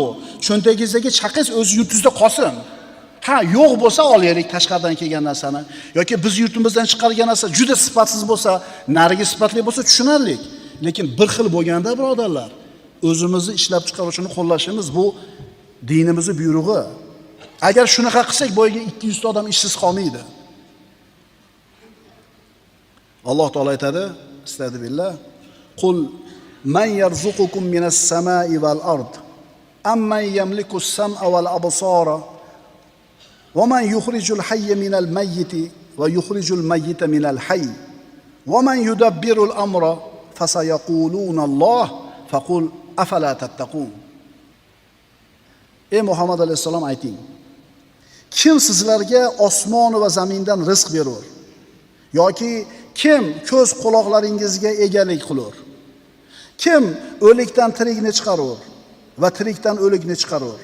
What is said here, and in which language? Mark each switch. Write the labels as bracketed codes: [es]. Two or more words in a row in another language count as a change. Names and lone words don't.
[uz] Cho'ntagingizdagi chaqingiz o'z yurtingizda qolsin. Ha, yo'q bo'lsa olaylik tashqaridan kelgan narsani yoki biz yurtimizdan chiqargan narsa juda sifatsiz bo'lsa, narigi sifatli bo'lsa tushunarlik. Lekin bir xil bo'lganda birodarlar, o'zimizni ishlab chiqaruvchini qo'llashimiz bu dinimizning buyrug'i. Agar shunaqa qilsak, boyga 200 ta odam ishsiz qolmaydi. Alloh taolo aytadi, [ar] أستغفر الله، قل من يرزقكم من السماء والأرض أمن يملك السمع والأبصار ومن يخرج الحي من الميت ويخرج الميت من الحي ومن يدبر الأمر فسيقولون الله فقل أفلا تتقون. [uz] Ey Muhammad alayhisalom ayting, kim sizlarga osmon va zamindan rizq berur yoki kim ko'z quloqlaringizga egalik qilur? Kim o'likdan tirikni chiqarur va tirikdan o'likni chiqarur?